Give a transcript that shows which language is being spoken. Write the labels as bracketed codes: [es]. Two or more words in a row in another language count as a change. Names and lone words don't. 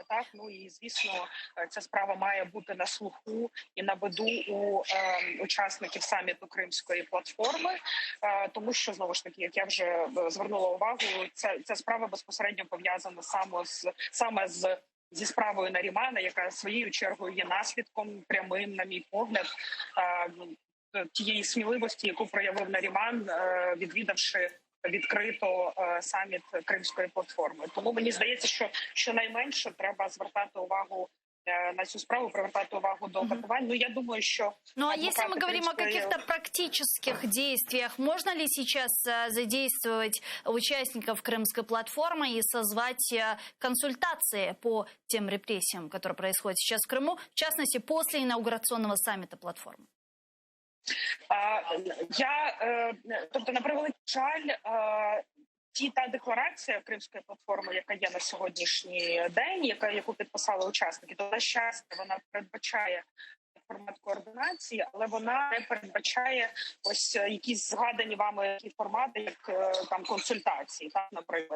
[uk] Так, ну і звісно, ця справа має бути на слуху і на виду у учасників саміту Кримської платформи, тому що, знову ж таки, як я вже звернула увагу, ця справа безпосередньо пов'язана саме зі справою Нарімана, яка своєю чергою є наслідком прямим, на мій погляд, тієї сміливості, яку проявив Наріман, відвідавши відкрито саміт Кримської платформи. Тому мені здається, що найменше треба звертати увагу на цю справу, привертать увагу до катувань. [ru] Ну, я думаю, что... Ну, а если мы говорим о каких-то практических действиях, можно ли сейчас задействовать участников Крымской платформы и созвать консультации по тем репрессиям, которые происходят сейчас в Крыму, в частности, после инаугурационного саммита платформы? [uk] Тобто, на превеликий жаль, та декларація Кримської платформи, яка є на сьогоднішній день, яку підписали учасники, то, на щастя, вона передбачає формат координації, але вона не передбачає ось якісь згадані вами такі формати, як там консультації, так, наприклад.